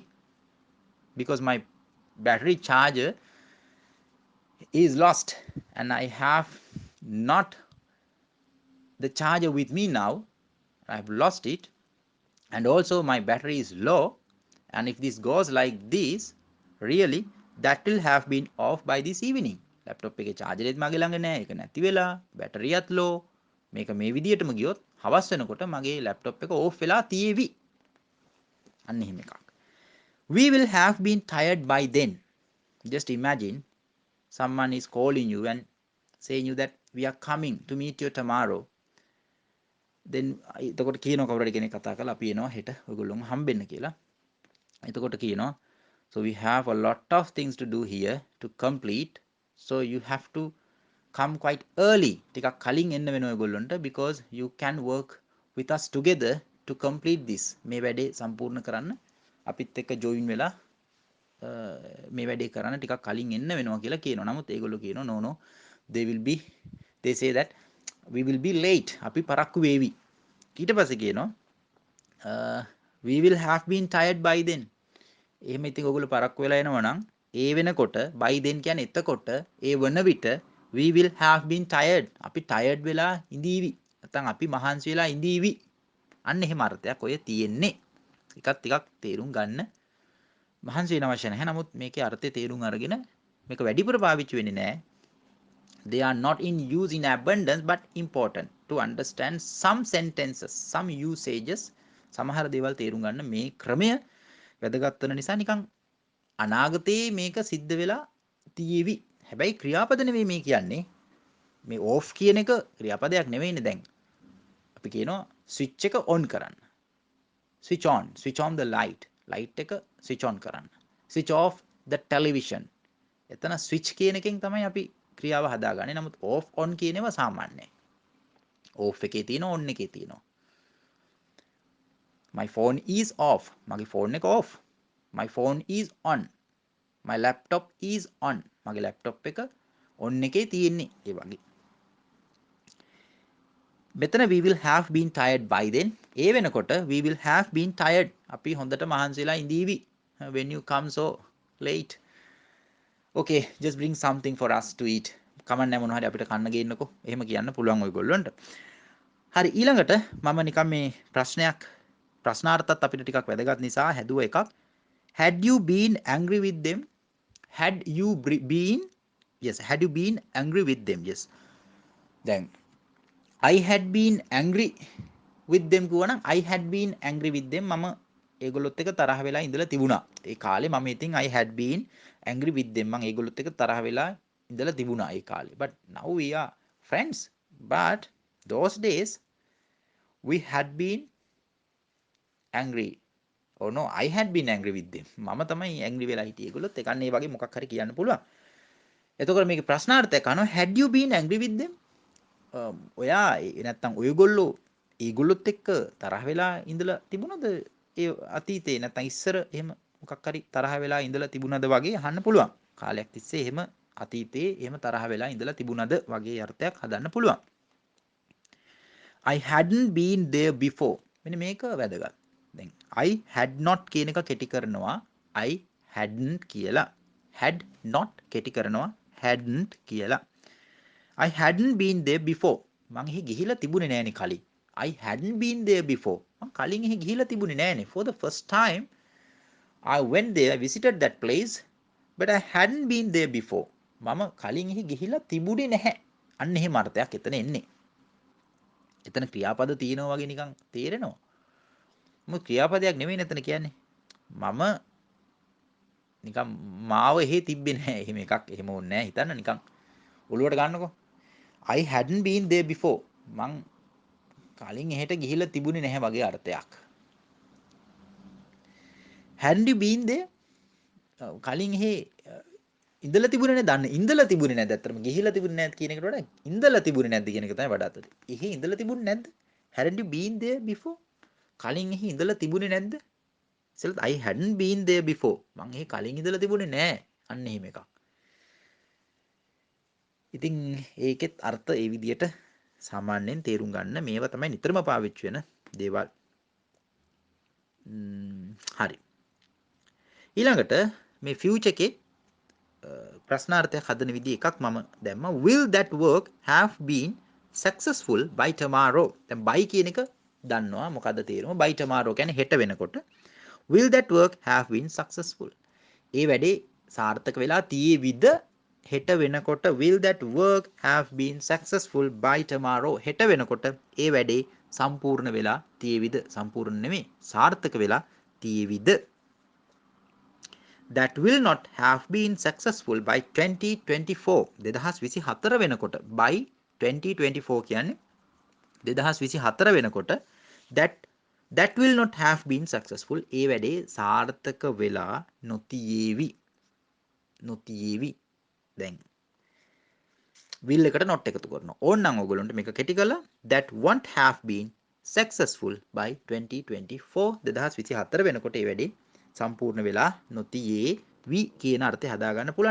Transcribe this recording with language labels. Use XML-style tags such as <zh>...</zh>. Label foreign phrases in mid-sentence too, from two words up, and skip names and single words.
<en>Because my battery charger is lost and I have not the charger with me now. I have lost it and also my battery is low, and if this goes like this, really that will have been off by this evening.</en> <si>laptop එකේ charger එකත් මගේ ළඟ නැහැ. ඒක නැති වෙලා බැටරියත් low. මේක මේ විදියටම ගියොත් හවස් වෙනකොට මගේ laptop එක off වෙලා තියේවි. අන්න එහෙම එකක්.</si> <en>We will have been tired by then. Just imagine someone is calling you and saying you that we are coming to meet you tomorrow.</en> <si>then එතකොට කියනවා කවුරු හරි කෙනෙක් කතා කරලා අපි එනවා හෙට ඔයගොල්ලෝම හම්බෙන්න කියලා. එතකොට කියනවා</si> <en>so we have a lot of things to do here to complete, so you have to come quite early.</en> <si>ටිකක් කලින් එන්න වෙනවා ඔයගොල්ලන්ට</si> <en>because you can work with us together to complete this.</en> <si>මේ වැඩේ සම්පූර්ණ කරන්න අපිත් එක්ක join වෙලා මේ වැඩේ කරන්න ටිකක් කලින් එන්න වෙනවා කියලා කියනවා. නමුත් ඒගොල්ලෝ කියනවා</si> <en>no no, they say that we will be late.</en> <si>අපි පරක්කු වේවි. ඊට පස්සේ කියනවා</si> <en>we will have been tired by then.</en> <si>එහෙම ඉතින් ඔයගොල්ලෝ පරක්කු වෙලා එනවා නම් ඒ වෙනකොට</si> <en>by then</en> <si>කියන්නේ එතකොට ඒ වන විට</si> <en>we will have been tired.</en> <si>අපි tired වෙලා ඉඳීවි. නැත්නම් අපි මහන්සි වෙලා ඉඳීවි. අන්න එහෙම අර්ථයක් ඔය තියෙන්නේ. එකක් ටිකක් තේරුම් ගන්න මහන්සි වෙන අවශ්‍ය නැහැ. නමුත් මේකේ අර්ථය තේරුම් අරගෙන මේක වැඩිපුර පාවිච්චි වෙන්නේ නැහැ.</si> <en>They are not in use in abundance but important to understand some sentences, some usages.</en> <si>සමහර දේවල් තේරුම් ගන්න මේ ක්‍රමය වැදගත් වෙන නිසා නිකන් අනාගතයේ මේක සිද්ධ වෙලා තියෙවි. හැබැයි ක්‍රියාපද නෙවෙයි මේ කියන්නේ. මේ off කියන එක ක්‍රියාපදයක් නෙවෙයිනේ. දැන් අපි කියනවා switch එක on කරන්න.</si> <en>switch on the light එක switch on කරන්න. switch off the television.</en> <si>එතන switch කියන එකෙන් තමයි අපි ක්‍රියාව හදාගන්නේ. නමුත්</si> <en>off on</en> <si>කියන ඒවා සාමාන්‍යයි. off එකේ තියෙනවා on එකේ තියෙනවා.</si> <en>my phone is off.</en> <si>මගේ phone එක off.</si> <en>my phone is on. my laptop is on.</en> <si>මගේ laptop එක on එකේ තියෙන්නේ. ඒ වගේ.</si> <en>මෙතන we will have been tired by then.</en> <si>ඒ වෙනකොට</si> <en>we will have been tired.</en> <si>අපි හොඳට මහන්සි වෙලා ඉඳීවි.</si> <en>when you come so late. okay, just bring something for us to eat.</en> <si>කමන්නේ මොනවා හරි අපිට කන්න ගේන්නකෝ. එහෙම කියන්න පුළුවන් ඔයගොල්ලන්ට. හරි, ඊළඟට මම නිකන් මේ ප්‍රශ්නාර්ථත් අපිට ටිකක් වැදගත් නිසා හැදුව එකක්.</si> <en>had you been angry with them? had you been angry with them? yes. දැන් I had been angry with them කියවනම් I had been angry with them.</en> <si>මම ඒගොල්ලොත් එක්ක තරහ වෙලා ඉඳලා තිබුණා. ඒ කාලේ මම ඉතින්</si> <en>I had been angry with them.</en> <si>මම ඒගොල්ලොත් එක්ක තරහ වෙලා ඉඳලා තිබුණා ඒ කාලේ.</si> <en>But now we are friends. But those days we had been angry. Oh no, I had been angry with them.</en> <si>මම තමයි angry වෙලා හිටියේ ඒගොල්ලොත් එක්ක. අන්න ඒ වගේ මොකක් හරි කියන්න පුළුවන්. එතකොට මේකේ ප්‍රශ්නාර්ථයක් අහනවා</si> <en>had you been angry with them?</en> <si>ඔයා නැත්තම් ඔයගොල්ලෝ ඒගොල්ලොත් එක්ක තරහ වෙලා ඉඳලා තිබුණද ඒ අතීතේ නැත්තම් ඉස්සර එහෙම මොකක් හරි තරහ වෙලා ඉඳලා තිබුණද වගේ අහන්න පුළුවන්. කාලයක් තිස්සේ එහෙම අතීතේ එහෙම තරහ වෙලා ඉඳලා තිබුණද වගේ අර්ථයක් හදන්න පුළුවන්.</si> <en>I hadn't been there before.</en> <si>මෙන්න මේක වැදගත්. දැන්</si> <en>I had not</en> <si>කියන එක කෙටි කරනවා</si> <en>I hadn't</en> <si>කියලා.</si> <en>had not</en> <si>කෙටි කරනවා hadn't කියලා.</si> <en>I hadn't been there before.</en> <si>මං එහි ගිහිලා තිබුණේ නෑනේ කලින්.</si> <en>I hadn't been there before.</en> <si>මං කලින් එහි ගිහිලා තිබුණේ නෑනේ.</si> <en>For the first time I went there, I visited that place, but I hadn't been there before.</en> <si>මම කලින් එහි ගිහිලා තිබුණේ නැහැ. අන්න එහෙම අර්ථයක් එතන එන්නේ. එතන ක්‍රියාපද තියෙනවා වගේ නිකන් තේරෙනවා. මොකද ක්‍රියාපදයක් නෙවෙයි එතන කියන්නේ. මම නිකන් මාව එහි තිබ්බේ නැහැ. එහෙම එකක් එහෙම ඕනේ නැහැ. හිතන්න නිකන් ඔළුවට ගන්නකො.</si> <en>I hadn't been there before.</en> <si>මං කලින් එහෙට ගිහිල්ලා තිබුණේ නැහැ වගේ අර්ථයක්.</si> <en>hadn't you been there?</en> <si>කලින් එහෙ ඉඳලා තිබුණේ නැද්ද? අන්න ඉඳලා තිබුණේ නැද්ද? අතරම ගිහිල්ලා තිබුණේ නැද්ද කියන එකට වඩා ඉඳලා තිබුණේ නැද්ද කියන එක තමයි වඩාත් අද. එහෙ ඉඳලා තිබුණේ නැද්ද?</si> <en>hadn't you been there before?</en> <si>කලින් එහෙ ඉඳලා තිබුණේ නැද්ද? ඉතින්</si> <en>I hadn't been there before.</en> <si>මං එහෙ කලින් ඉඳලා තිබුණේ නැහැ. අන්න එහෙම එකක්. ඉතින් ඒකෙත් අර්ථ ඒ විදිහට සාමාන්‍යයෙන් තේරුම් ගන්න මේවා තමයි නිතරම පාවිච්චි වෙන දේවල්. හරි. ඊළඟට මේ ෆියුචර් එකේ ප්‍රශ්නාර්ථයක් හදන විදිහ එකක් මම දැම්මා.</si> <en>will that work have been successful by tomorrow?</en> <si>දැන් by කියන එක දන්නවා මොකද්ද තේරුම?</si> <en>by tomorrow</en> <si>කියන්නේ හෙට වෙනකොට.</si> <en>will that work have been successful?</en> <si>ඒ වැඩේ සාර්ථක වෙලා තියේවිද හෙට වෙනකොට?</si> <en>will that work have been successful by tomorrow?</en> <si>හෙට වෙනකොට ඒ වැඩේ සම්පූර්ණ වෙලා තියේවිද? සම්පූර්ණ නෙමෙයි සාර්ථක වෙලා තියේවිද?</si> <en>That will not have been successful by 2024.</en> <si>2024 වෙනකොට</si> <en>by 2024</en> <si>කියන්නේ 2024 වෙනකොට</si> <en>that will not have been successful.</en> <si>ඒ වැඩේ සාර්ථක වෙලා නොතියේවි. දැන් will එකට not එකතු කරනවා. ඕනනම් ඔයගොල්ලන්ට මේක කෙටි කරලා</si> <en>that won't have been successful by 2024.</en> <si>2024 වෙනකොට ඒ වැඩේ සම්පූර්ණ වෙලා නොතියේවි කියන අර්ථය හදාගන්න පුළුවන්.</si>